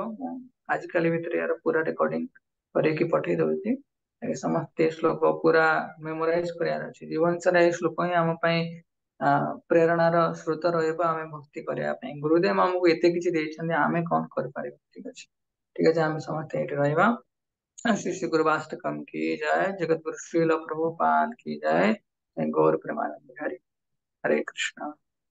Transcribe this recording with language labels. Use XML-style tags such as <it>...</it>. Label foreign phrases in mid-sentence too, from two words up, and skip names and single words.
<or>ମୁଁ ଆଜିକାଲି ଭିତରେ ୟାର ପୁରା ରେକର୍ଡିଂ କରିକି ପଠେଇ ଦଉଛି ସମସ୍ତେ ଶ୍ଲୋକ ପୁରା ମେମୋରାଇଜ କରିବାର ଅଛି। ଜୀବନ ସାରା ଏ ଶ୍ଲୋକ ହିଁ ଆମ ପାଇଁ ପ୍ରେରଣାର ସ୍ରୋତ ରହିବ ଆମେ ଭକ୍ତି କରିବା ପାଇଁ। ଗୁରୁଦେବ ଆମକୁ ଏତେ କିଛି ଦେଇଛନ୍ତି ଆମେ କଣ କରିପାରିବା। ଠିକ ଅଛି ଆମେ ସମସ୍ତେ ଏଠି ରହିବା।</or> <hi>श्री श्री गुरुवाष्टकम की जय। जगत गुरु श्रील प्रभुपाद की जय। गौर प्रेमानंद हरे हरे कृष्णा।</hi>